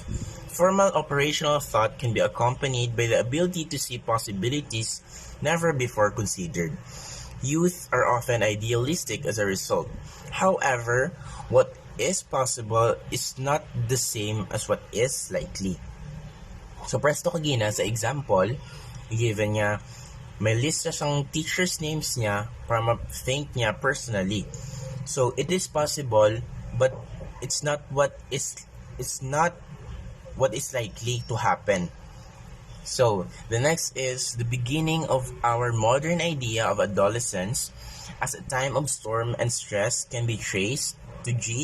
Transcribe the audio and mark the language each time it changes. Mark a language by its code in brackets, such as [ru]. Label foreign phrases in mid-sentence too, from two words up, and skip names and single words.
[en] Formal operational thought can be accompanied by the ability to see possibilities never before considered. Youth are often idealistic as a result. However, what is possible is not the same as what is likely. [tl] So, presto kagina sa example, given niya, may list na siyang [en] teachers' names [tl] niya para ma-thank niya personally. [en] So, it is possible, but it's not what is likely to happen. So, the next is the beginning of our modern idea of adolescence as a time of storm and stress can be traced to G.